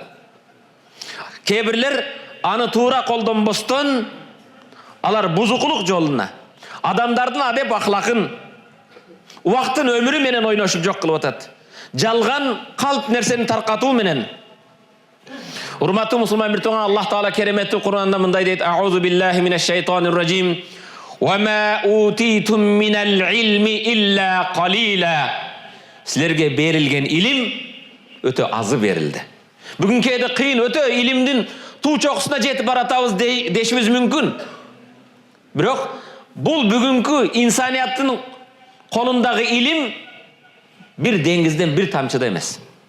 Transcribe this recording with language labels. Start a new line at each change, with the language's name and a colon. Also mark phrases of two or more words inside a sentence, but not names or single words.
Kyrgyz: Кээ бирлер аны туура колдонбостон алар бузукулук жолуна, адамдардын адеп ахлакын, убакыттын өмүрү менен ойношуп жок кылып атат. Жалган калп нерсени таркатуу менен. Урматтуу мусулман бир тууган, Аллах Таала кереметтүү Кур'анда мындай дейт:
Arabic: "أعوذ بالله من الشيطان الرجيم. وما أوتيتم من العلم إلا قليلا."
Kyrgyz: Силерге берилген илим өтө азы берилди. Бүгүн кээде кыйын, өтө илимдин туу чокусуна жетип баратабыз дешибиз мүмкүн. Бирок бул бүгүнкү инсанияттын колундагы илим бир деңизден бир тамчыда эмес.